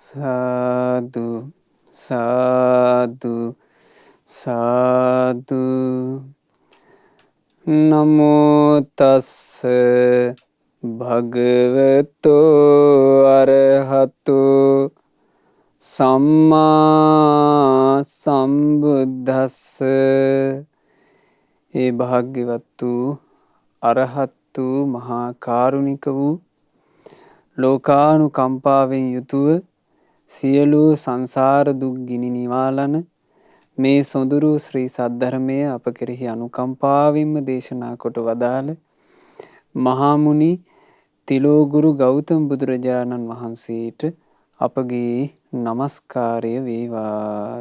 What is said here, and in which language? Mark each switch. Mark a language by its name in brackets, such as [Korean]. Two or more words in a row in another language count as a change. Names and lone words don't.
[Pali] සාදු සාදු සාදු නමෝ තස්ස භගවතෝ අරහතෝ සම්මා සම්බුද්දස්ස. [Sinhala] ඒ භාග්‍යවත් වූ අරහත් වූ මහා කාරුණික වූ ලෝකානුකම්පාවෙන් යුතුව සියලු සංසාර දුක් ගිනි නිවාලන මේ සොඳුරු ශ්‍රී සද්ධර්මය අප කෙරෙහි අනුකම්පාවෙන්ම දේශනා කොට වදාළ මහාමුනි තිලෝගුරු ගෞතම බුදුරජාණන් වහන්සේට අපගේ නමස්කාරය වේවා.